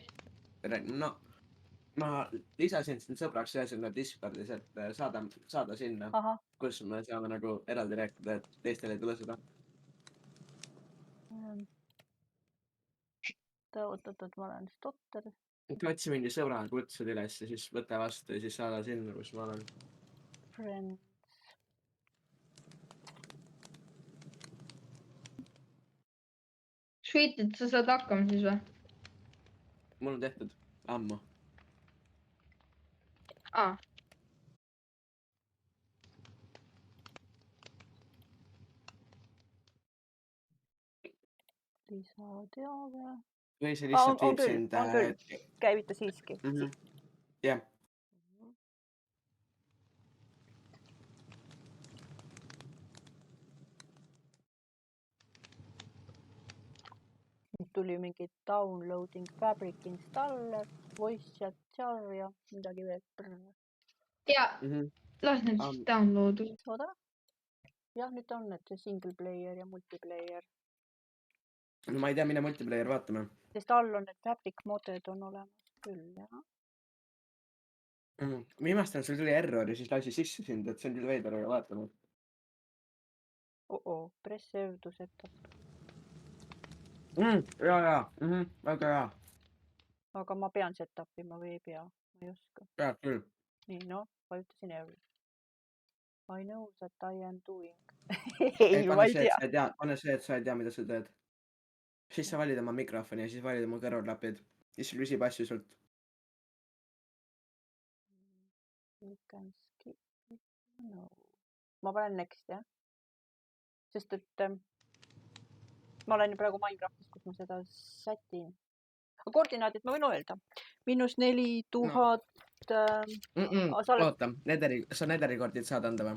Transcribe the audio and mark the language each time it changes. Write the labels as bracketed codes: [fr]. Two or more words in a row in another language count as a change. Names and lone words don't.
[et] No, ma lisasin sind sõbraks ühesõnaga Discordis, et saada sinna, kus me saame nagu eraldi rääkida, et teistel ei tule seda. Oot, ma olen stotter. Otsi mingi sõbra kutsud üles ja siis võta vastu ja siis saada sinna, kus ma olen. Friends. Sweet, et sa saad hakkama siis või? Mul on tehtud ammu. Lisateave. Või see lihtsalt viib sind... On küll, käivita siiski. Jah. Nüüd tuli mingi [en] downloading fabric installer, voice chat jar [et] ja midagi veel. Ja, las nüüd downloadu. Oda? Jah, nüüd on need [en] single player [et] ja multiplayer. No ma ei tea, mine multiplayer vaatame. Sest all on need fabric moded on olemas küll, jah. Viimastel sul tuli error ja siis lasi sisse sind, et see on küll veider, aga vaatame. [en] Press save to setup. [et] Jaa, väga hea. Aga ma pean setupima või ei pea? Ma ei oska. Pead küll. Nii, vajutasin every. [en] I know that I am doing. [et] Ei, ma ei tea. Pane see, et sa ei tea, mida sa teed. Siis sa valid oma mikrofoni ja siis valid oma kõrvaklapid. Siis sul küsib asju sult. [en] You can skip it. No. [et] Ma panen next, jah? Sest et ma olen praegu Minecraftis, kus ma seda sätin. Koordinaadid ma võin öelda. -4000... Oota, sa Netherikordid saad anda või?